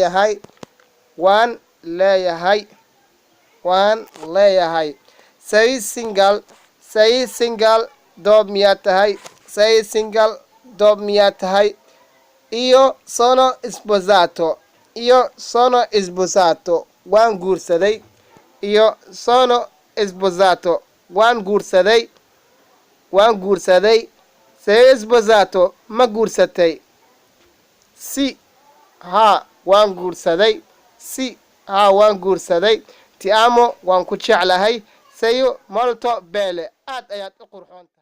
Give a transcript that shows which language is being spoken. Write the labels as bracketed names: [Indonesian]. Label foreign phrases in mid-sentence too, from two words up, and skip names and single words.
[Somali] leeyahay sei single doob miyaa tahay iyo [Italian] sono sposato [Somali] waan guursaday iyo [Italian] sono sposato [Somali] waan guursaday [Italian] sei sposato [Somali] ma guursatay si ha waan guursaday [Italian] ti amo [Somali] waan ku jeclahay [Italian] sei molto bene [Somali] aad ayaad u qurxoon tahay